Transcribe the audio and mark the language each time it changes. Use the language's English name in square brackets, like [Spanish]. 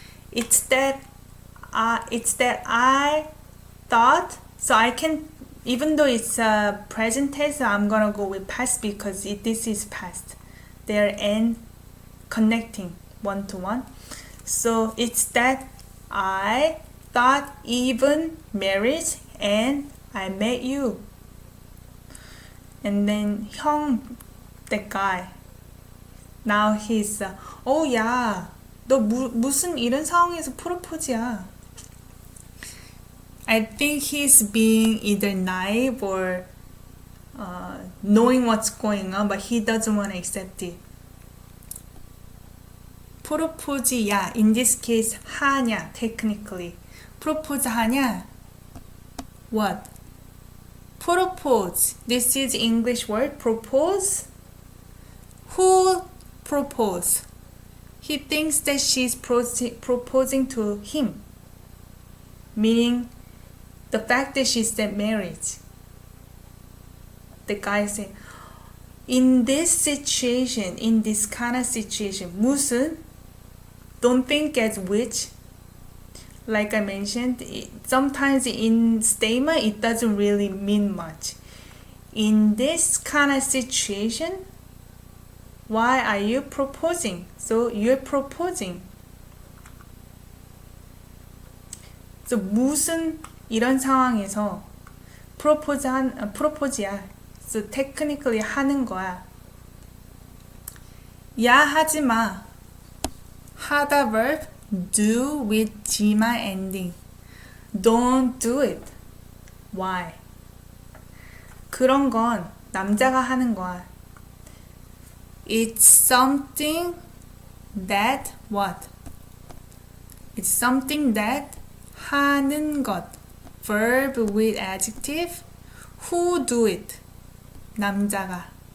[English] It's that I thought, so I can, even though it's a present tense, I'm gonna go with past because this is past. They're and connecting one to one. So it's that I thought even marriage and I met you. And then 형, that guy. Now he's oh yeah, [Korean] 너 무슨 이런 상황에서 프로포즈야. [English] I think he's being either naive or knowing what's going on, but he doesn't want to accept it. 프로포즈야, in this case 하냐, technically. [Korean] 프로포즈 하냐? [English] What? Propose. This is English word, propose. Who propose? He thinks that she's proposing to him, meaning the fact that she said marriage. The guy said, in this situation, in this kind of situation, 무슨? Don't think as which. Like I mentioned, sometimes in statement it doesn't really mean much. In this kind of situation, why are you proposing? So you're proposing. [Korean] So 무슨 이런 상황에서 프로포즈야. [English] So technically [Korean] 하는 거야. 야 하지 마. [English] 하다 verb do with 지마 ending. Don't do it. Why? [Korean] 그런 건 남자가 하는 거야. [English] It's something that what? It's something that [Korean] 하는 것. [English] Verb with adjective. Who do it? 남자가.